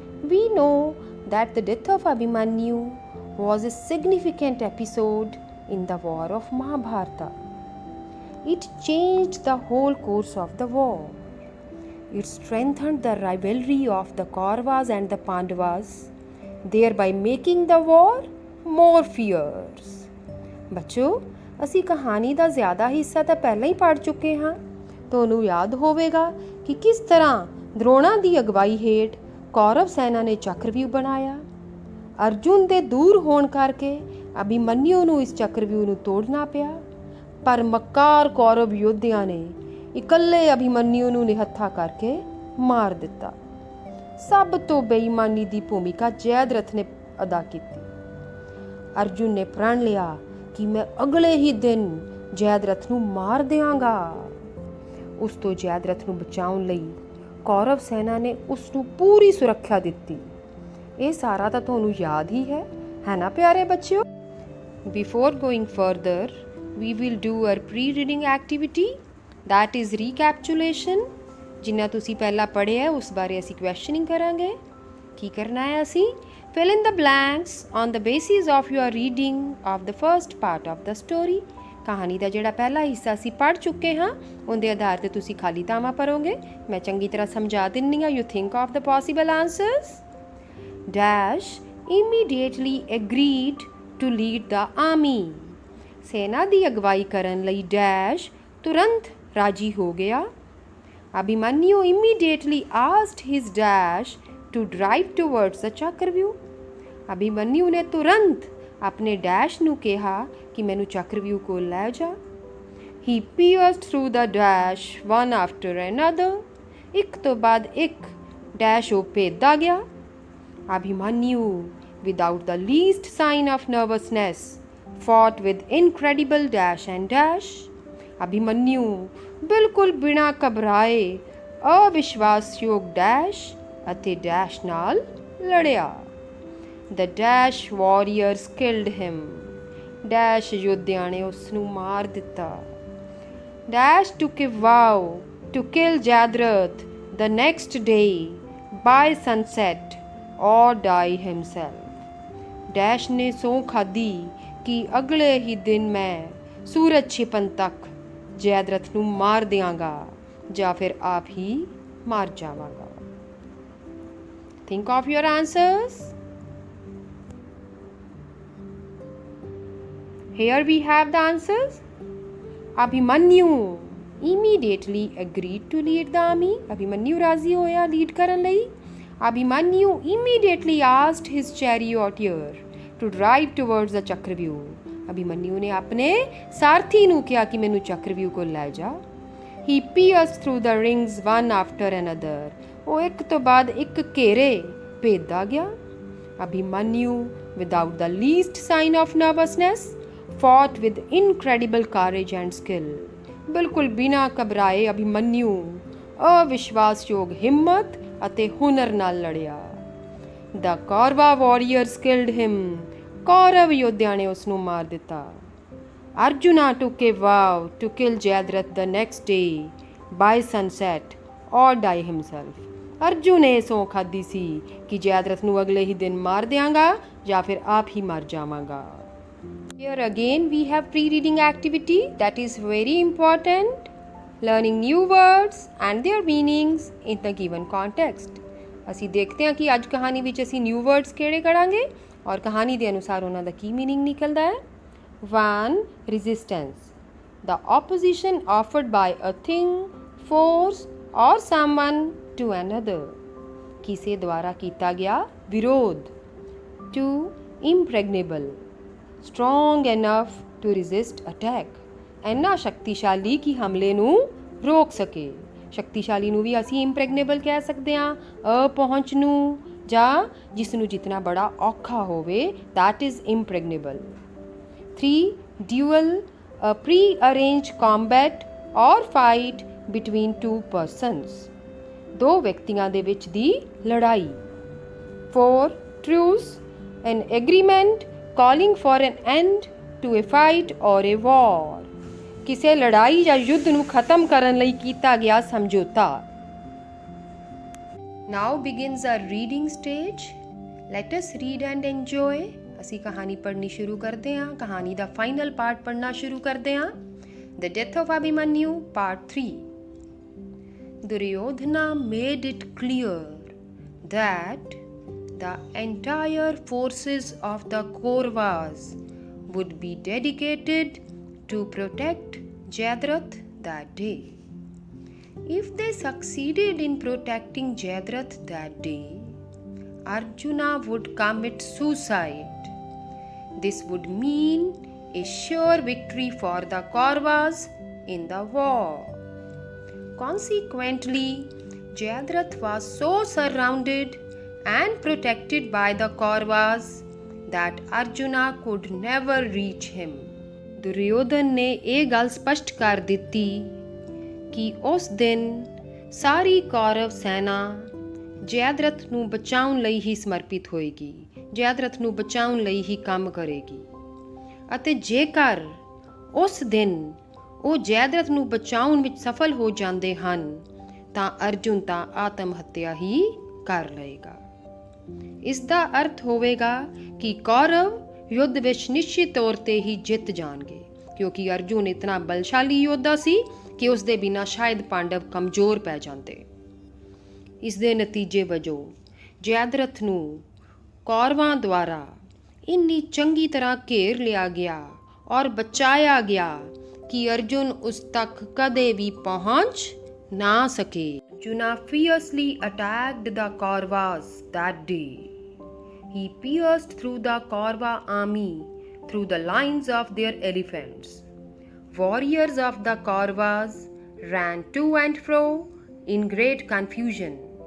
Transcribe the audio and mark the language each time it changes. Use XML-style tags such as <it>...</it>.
<en>We know that the death of Abhimanyu was a significant episode in the war of Mahabharata. It changed the whole course of the war. It strengthened the rivalry of the Kauravas and the Pandavas, thereby making the war more fierce.</en> <pa>ਬੱਚੋ ਅਸੀਂ ਕਹਾਣੀ ਦਾ ਜ਼ਿਆਦਾ ਹਿੱਸਾ ਤਾਂ ਪਹਿਲਾਂ ਹੀ ਪੜ੍ਹ ਚੁੱਕੇ ਹਾਂ। ਤੁਹਾਨੂੰ ਯਾਦ ਹੋਵੇਗਾ ਕਿ ਕਿਸ ਤਰ੍ਹਾਂ ਦ੍ਰੋਣਾ ਦੀ ਅਗਵਾਈ ਹੇਠ ਕੌਰਵ ਸੈਨਾ ਨੇ ਚੱਕਰਵਿਊਹ ਬਣਾਇਆ। ਅਰਜੁਨ ਦੇ ਦੂਰ ਹੋਣ ਕਰਕੇ ਅਭਿਮਨਯੂ ਨੂੰ ਇਸ ਚੱਕਰਵਿਊਹ ਨੂੰ ਤੋੜਨਾ ਪਿਆ, ਪਰ ਮੱਕਾਰ ਕੌਰਵ ਯੋਧਿਆਂ ਨੇ ਇਕੱਲੇ ਅਭਿਮਨਯੂ ਨੂੰ ਨਿਹੱਥਾ ਕਰਕੇ ਮਾਰ ਦਿੱਤਾ। ਸਭ ਤੋਂ ਬੇਈਮਾਨੀ ਦੀ ਭੂਮਿਕਾ ਜੈਦਰਥ ਨੇ ਅਦਾ ਕੀਤੀ। ਅਰਜੁਨ ਨੇ ਪ੍ਰਣ ਲਿਆ ਕਿ ਮੈਂ ਅਗਲੇ ਹੀ ਦਿਨ ਜੈਦਰਥ ਨੂੰ ਮਾਰ ਦਿਆਂਗਾ। ਉਸ ਤੋਂ ਜੈਦਰਥ ਨੂੰ ਬਚਾਉਣ ਲਈ ਕੌਰਵ ਸੈਨਾ ਨੇ ਉਸ ਨੂੰ ਪੂਰੀ ਸੁਰੱਖਿਆ ਦਿੱਤੀ। ਇਹ ਸਾਰਾ ਤਾਂ ਤੁਹਾਨੂੰ ਯਾਦ ਹੀ ਹੈ ਨਾ ਪਿਆਰੇ ਬੱਚਿਓ।</pa> <en>Before going further we will do our pre reading activity, that is recapitulation।</en> <pa>ਜਿੰਨਾ ਤੁਸੀਂ ਪਹਿਲਾਂ ਪੜ੍ਹਿਆ ਉਸ ਬਾਰੇ ਅਸੀਂ ਕੁਐਸਚਨਿੰਗ ਕਰਾਂਗੇ। ਕੀ ਕਰਨਾ ਹੈ ਅਸੀਂ?</pa> <en>fill in the blanks on the basis of your reading of the first part of the story।</en> <pa>ਕਹਾਣੀ ਦਾ ਜਿਹੜਾ ਪਹਿਲਾ ਹਿੱਸਾ ਅਸੀਂ ਪੜ੍ਹ ਚੁੱਕੇ ਹਾਂ ਉਹਦੇ ਆਧਾਰ ਤੇ ਤੁਸੀਂ ਖਾਲੀ ਥਾਵਾਂ ਭਰੋਗੇ। ਮੈਂ ਚੰਗੀ ਤਰ੍ਹਾਂ ਸਮਝਾ ਦਿੰਦੀ ਹਾਂ।</pa> <en>you think of the possible answers। dash immediately agreed to lead the army।</en> <pa>ਸੈਨਾ ਦੀ ਅਗਵਾਈ ਕਰਨ ਲਈ ਡੈਸ਼ ਤੁਰੰਤ ਰਾਜੀ ਹੋ ਗਿਆ।</pa> <en>Abhimanyu immediately asked his dash to drive towards the Chakravyuh.</en> <pa>ਅਭਿਮਨਯੂ ਨੇ ਤੁਰੰਤ ਆਪਣੇ ਡੈਸ਼ ਨੂੰ ਕਿਹਾ ਕਿ ਮੈਨੂੰ ਚੱਕਰਵਿਊਹ ਕੋਲ ਲੈ ਜਾ।</pa> <en>he pierced through the dash one after another।</en> <pa>ਇੱਕ ਤੋਂ ਬਾਅਦ ਇੱਕ ਡੈਸ਼ ਉਹ ਭੇਜਦਾ ਗਿਆ।</pa> <en>Abhimanyu without the least sign of nervousness fought with incredible dash and dash।</en> <pa>ਅਭਿਮਨਯੂ ਬਿਲਕੁਲ ਬਿਨਾਂ ਘਬਰਾਏ ਅਵਿਸ਼ਵਾਸਯੋਗ ਡੈਸ਼ ਅਤੇ ਡੈਸ਼ ਨਾਲ ਲੜਿਆ।</pa> <en>The dash warriors killed him।</en> <pa>Dash ਯੋਧਿਆਂ ਨੇ ਉਸ ਨੂੰ ਮਾਰ ਦਿੱਤਾ।</pa> <en>Dash took a vow to kill Jadarath the next day by sunset or die himself।</en> <pa>Dash ਨੇ ਸਹੁੰ ਖਾਧੀ ਕਿ ਅਗਲੇ ਹੀ ਦਿਨ ਮੈਂ ਸੂਰਜ ਛਿਪਣ ਤੱਕ ਜੈਦਰਥ ਨੂੰ ਮਾਰ ਦਿਆਂਗਾ ਜਾਂ ਫਿਰ ਆਪ ਹੀ ਮਾਰ ਜਾਵਾਂਗਾ।</pa> <en>Think of your answers। Here we have the answers। Abhimanyu immediately agreed to lead the army।</en> <pa>Abhimanyu ਰਾਜ਼ੀ ਹੋਇਆ ਲੀਡ ਕਰਨ ਲਈ।</pa> <en>Abhimanyu immediately asked his charioteer to drive towards the Chakravyuh.</en> <pa>ਅਭਿਮਨਯੂ ਨੇ ਆਪਣੇ ਸਾਰਥੀ ਨੂੰ ਕਿਹਾ ਕਿ ਮੈਨੂੰ ਚੱਕਰਵਿਊਹ ਕੋਲ ਲੈ ਜਾ।</pa> <en>he pierced through the rings one after another।</en> <pa>ਉਹ ਇੱਕ ਤੋਂ ਬਾਅਦ ਇੱਕ ਘੇਰੇ ਭੇਜਦਾ ਗਿਆ।</pa> <en>Abhimanyu without the least sign of nervousness fought with incredible courage and skill।</en> <pa>ਬਿਲਕੁਲ ਬਿਨਾਂ ਘਬਰਾਏ ਅਭਿਮਨਯੂ ਅਵਿਸ਼ਵਾਸਯੋਗ ਹਿੰਮਤ ਅਤੇ ਹੁਨਰ ਨਾਲ ਲੜਿਆ।</pa> <en>the Kaurava warriors killed him।</en> <pa>Kaurav ਯੋਧਿਆਂ ਨੇ ਉਸ ਨੂੰ ਮਾਰ ਦਿੱਤਾ।</pa> <en>Arjuna took a vow to kill Jayadratha the next day by sunset or die himself।</en> <pa>Arjun ਨੇ ਸਹੁੰ ਖਾਧੀ ਸੀ ਕਿ ਜੈਦਰਥ ਨੂੰ ਅਗਲੇ ਹੀ ਦਿਨ ਮਾਰ ਦਿਆਂਗਾ ਜਾਂ ਫਿਰ ਆਪ ਹੀ ਮਰ ਜਾਵਾਂਗਾ।</pa> <en>Here again we have pre-reading activity that is very important, learning new words and their meanings in the given context।</en> <pa>ਅਸੀਂ ਦੇਖਦੇ ਹਾਂ ਕਿ ਅੱਜ ਕਹਾਣੀ ਵਿੱਚ ਅਸੀਂ ਨਿਊ ਵਰਡਸ ਕਿਹੜੇ ਕਰਾਂਗੇ ਔਰ ਕਹਾਣੀ ਦੇ ਅਨੁਸਾਰ ਉਹਨਾਂ ਦਾ ਕੀ ਮੀਨਿੰਗ ਨਿਕਲਦਾ ਹੈ।</pa> <en>1 resistance, the opposition offered by a thing, force or someone to another।</en> <pa>ਕਿਸੇ ਦੁਆਰਾ ਕੀਤਾ ਗਿਆ ਵਿਰੋਧ।</pa> <en>2 impregnable, strong enough to resist attack,</en> <pa>ਇੰਨਾ ਸ਼ਕਤੀਸ਼ਾਲੀ ਕਿ ਹਮਲੇ ਨੂੰ ਰੋਕ ਸਕੇ। ਸ਼ਕਤੀਸ਼ਾਲੀ ਨੂੰ ਵੀ ਅਸੀਂ ਇੰਪ੍ਰੈਗਨੇਬਲ ਕਹਿ ਸਕਦੇ ਹਾਂ, ਅਪਹੁੰਚ ਨੂੰ ਜਾਂ ਜਿਸ ਨੂੰ ਜਿੱਤਣਾ ਬੜਾ ਔਖਾ ਹੋਵੇ,</pa> <en>that is impregnable। 3 duel, a pre-arranged combat or fight between two persons,</en> <pa>ਦੋ ਵਿਅਕਤੀਆਂ ਦੇ ਵਿੱਚ ਦੀ ਲੜਾਈ।</pa> <en>4 truce, an agreement calling for an end to a fight or a war,</en> <pa>ਕਿਸੇ ਲੜਾਈ ਜਾਂ ਯੁੱਧ ਨੂੰ ਖਤਮ ਕਰਨ ਲਈ ਕੀਤਾ ਗਿਆ ਸਮਝੌਤਾ।</pa> <en>Now begins our reading stage. Let us read and enjoy.</en> <pa>ਅਸੀਂ ਕਹਾਣੀ ਪੜ੍ਹਨੀ ਸ਼ੁਰੂ ਕਰਦੇ ਹਾਂ। ਕਹਾਣੀ ਦਾ ਫਾਈਨਲ ਪਾਰਟ ਪੜ੍ਹਨਾ ਸ਼ੁਰੂ ਕਰਦੇ ਹਾਂ।</pa> <en>The death of Abhimanyu, part 3. Duryodhana made it clear that the entire forces of the Kauravas would be dedicated to protect Jayadratha that day. If they succeeded in protecting Jayadratha that day, Arjuna would commit suicide. This would mean a sure victory for the Kauravas in the war. Consequently, Jayadratha was so surrounded and protected by the Kauravas that Arjuna could never reach him.</en> <pa>Duryodhan ਨੇ ਇਹ ਗੱਲ ਸਪਸ਼ਟ ਕਰ ਦਿੱਤੀ ਕਿ ਉਸ ਦਿਨ ਸਾਰੀ ਕੌਰਵ ਸੈਨਾ ਜੈਦਰਥ ਨੂੰ ਬਚਾਉਣ ਲਈ ਹੀ ਸਮਰਪਿਤ ਹੋਏਗੀ, ਜੈਦਰਥ ਨੂੰ ਬਚਾਉਣ ਲਈ ਹੀ ਕੰਮ ਕਰੇਗੀ। ਅਤੇ ਜੇਕਰ ਉਸ ਦਿਨ ਉਹ ਜੈਦਰਥ ਨੂੰ ਬਚਾਉਣ ਵਿੱਚ ਸਫਲ ਹੋ ਜਾਂਦੇ ਹਨ ਤਾਂ ਅਰਜੁਨ ਤਾਂ ਆਤਮ ਹੱਤਿਆ ਹੀ ਕਰ ਲਏਗਾ। ਇਸ ਦਾ ਅਰਥ ਹੋਵੇਗਾ ਕਿ ਕੌਰਵ ਯੁੱਧ ਵਿੱਚ ਨਿਸ਼ਚਿਤ ਤੌਰ 'ਤੇ ਹੀ ਜਿੱਤ ਜਾਣਗੇ, ਕਿਉਂਕਿ ਅਰਜੁਨ ਇਤਨਾ ਬਲਸ਼ਾਲੀ ਯੋਧਾ ਸੀ ਕਿ ਉਸ ਦੇ ਬਿਨਾਂ ਸ਼ਾਇਦ ਪਾਂਡਵ ਕਮਜ਼ੋਰ ਪੈ ਜਾਂਦੇ। ਇਸ ਦੇ ਨਤੀਜੇ ਵਜੋਂ ਜੈਦਰਥ ਨੂੰ ਕੌਰਵਾਂ ਦੁਆਰਾ ਇੰਨੀ ਚੰਗੀ ਤਰ੍ਹਾਂ ਘੇਰ ਲਿਆ ਗਿਆ ਔਰ ਬਚਾਇਆ ਗਿਆ ਕਿ ਅਰਜੁਨ ਉਸ ਤੱਕ ਕਦੇ ਵੀ ਪਹੁੰਚ ਨਾ ਸਕੇ।</pa> <en>Arjuna fiercely attacked the Kauravas that day. He pierced through the Kaurava army through the lines of their elephants. Warriors of the Kauravas ran to and fro in great confusion.</en>